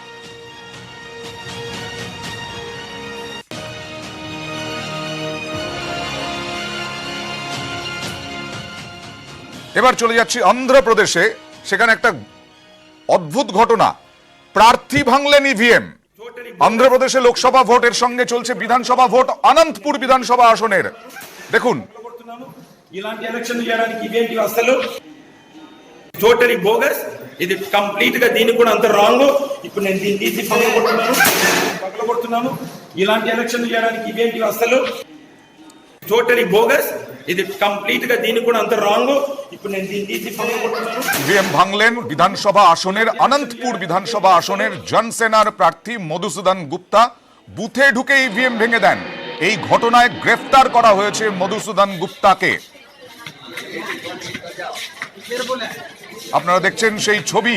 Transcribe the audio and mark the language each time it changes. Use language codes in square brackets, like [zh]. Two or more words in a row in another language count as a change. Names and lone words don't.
[bn] এবার চলে যাচ্ছি অন্ধ্রপ্রদেশে। সেখানে একটা অদ্ভুত ঘটনা, প্রার্থী ভাঙলেন ইভিএম। অন্ধ্রপ্রদেশে লোকসভা ভোটের সঙ্গে চলছে বিধানসভা ভোট অনন্তপুর বিধানসভা আসনের। দেখুন, [te] ఇలాంటి ఎలక్షన్ చేయడానికి ఇవేంటి అసలు [en] totally bogus, [te] ఇది కంప్లీట్ గా దీనికి కూడా అంత రాంగ్. ఇప్పుడు నేను దీన్ని తీసి పగలగొడుతున్నాను. ఇలాంటి ఎలక్షన్ చేయడానికి ఇవేంటి అసలు [en] totally bogus, [te] ఇది కంప్లీట్ గా దీనికి కూడా అంత రాంగ్. ఇప్పుడు నేను దీన్ని తీసి పగలగొడుతున్నాను. [bn] ইভিএম ভাঙলেন বিধানসভা আসনের, অনন্তপুর বিধানসভা আসনের জনসেনার প্রার্থী মধুসূদন গুপ্তা। বুথে ঢুকে ইভিএম ভেঙে দেন। এই ঘটনায় গ্রেফতার করা হয়েছে মধুসূদন গুপ্তাকে। আপনারা দেখছেন সেই ছবি।